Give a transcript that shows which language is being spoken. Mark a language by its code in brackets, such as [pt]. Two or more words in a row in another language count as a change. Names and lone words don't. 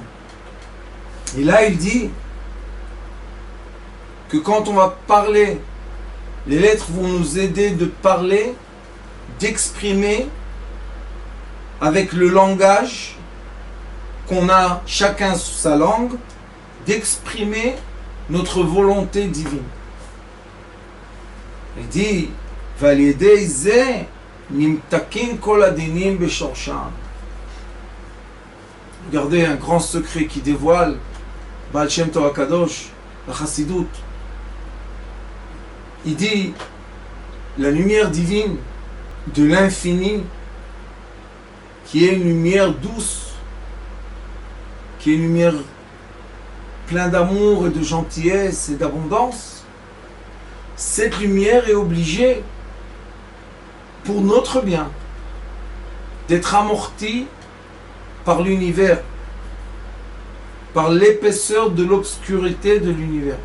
[fr] Et là, il dit que quand on va parler, les lettres vont nous aider de parler, d'exprimer avec le langage qu'on a chacun sous sa langue, d'exprimer notre volonté divine. Il dit, [he] ועל ידי זה נמתקין כל הדינים בשורשן. [fr] Regardez un grand secret qui dévoile Baal Shem Tov HaKadosh, la Chassidut. Il dit, la lumière divine de l'infini, qui est une lumière douce, qui est une lumière pleine d'amour et de gentillesse et d'abondance, cette lumière est obligée, pour notre bien, d'être amortie par l'univers, par l'épaisseur de l'obscurité de l'univers.